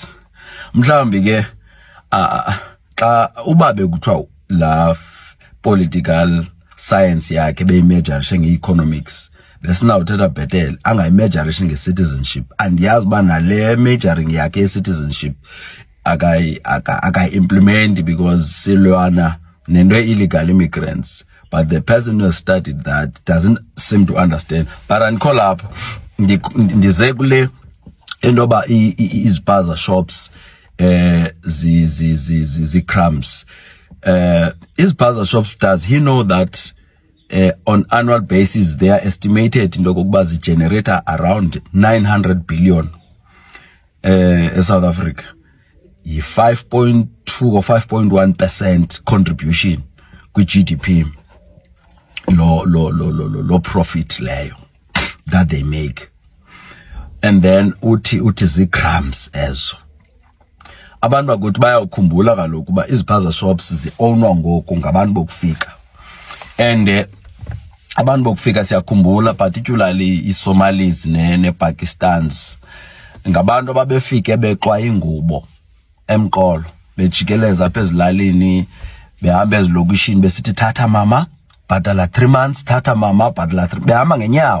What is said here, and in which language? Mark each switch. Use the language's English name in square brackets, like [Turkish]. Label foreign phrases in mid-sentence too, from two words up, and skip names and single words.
[Xhosa] Mhlawumbi ke xa uba bekuthiwa la [English] political science [Xhosa] yakhe beyimejarishe nge-economics, besinawuthetha bhetele angayimejarishe nge-citizenship. Andiyazi uba nale majoring yakhe ye-citizenship akayi-implementi because silwana nento [English] illegal immigrants. But the person who has studied that doesn't seem to understand. [Xhosa] But andikho lapho ndize kule into yoba iziphaza shops zi-crumbs. [English] Iziphaza shops, does he know that on annual basis they are estimated into [Xhosa] yokokuba zigenerate [English] around 900 billion South Africa? Yi-5.2 or 5.1% contribution kwi-GDP. Low profit leyo that they make. And then [Xhosa] uthi zi-crumbs ezo. Abantu bakuthi bayawukhumbula kaloku uba iziphaza shops zi-ownwa ngoku ngabantu bokufika. And abantu bokufika siyakhumbula, particularly i-Somalis ne-Pakistans, ngabantu ababefike bexwa ingubo emqolo, bejikeleza apha ezilalini, behamba ezilokishini besithi thatha mama bhatala 3 months, thatha mama bhatala 3, behamba ngenyawo.